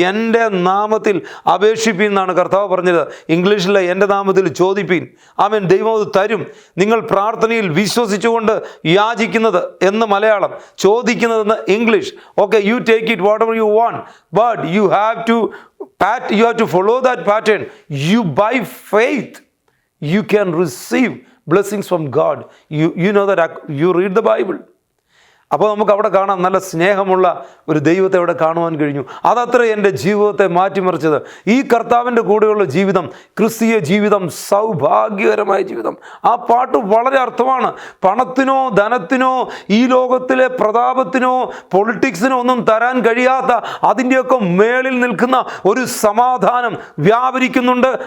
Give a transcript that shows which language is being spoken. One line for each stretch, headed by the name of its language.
Malayalam: എൻ്റെ നാമത്തിൽ അപേക്ഷിപ്പീൻ എന്നാണ് കർത്താവ് പറഞ്ഞത്. ഇംഗ്ലീഷിലെ എൻ്റെ നാമത്തിൽ ചോദിപ്പീൻ, അവൻ ദൈവം അത് തരും. നിങ്ങൾ പ്രാർത്ഥനയിൽ വിശ്വസിച്ചുകൊണ്ട് യാചിക്കുന്നത് എന്ന് Malayalam, ചോദിക്കുന്നതെന്ന് English.
English: Okay, you take it whatever you want, but you have to follow that pattern. You by faith you can receive blessings from God. You know that you read the Bible.
Malayalam: അപ്പോൾ നമുക്ക് അവിടെ കാണാം, നല്ല സ്നേഹമുള്ള ഒരു ദൈവത്തെ അവിടെ കാണുവാൻ കഴിഞ്ഞു. അതത്ര എൻ്റെ ജീവിതത്തെ മാറ്റിമറിച്ചത്. ഈ കർത്താവിൻ്റെ കൂടെയുള്ള ജീവിതം, ക്രിസ്തീയ ജീവിതം, സൗഭാഗ്യകരമായ ജീവിതം. ആ പാട്ട് വളരെ അർത്ഥമാണ്. പണത്തിനോ ധനത്തിനോ ഈ ലോകത്തിലെ പ്രതാപത്തിനോ പൊളിറ്റിക്സിനോ ഒന്നും തരാൻ കഴിയാത്ത, അതിൻ്റെയൊക്കെ മേളിൽ നിൽക്കുന്ന ഒരു സമാധാനം വ്യാപരിക്കുന്നുണ്ട്.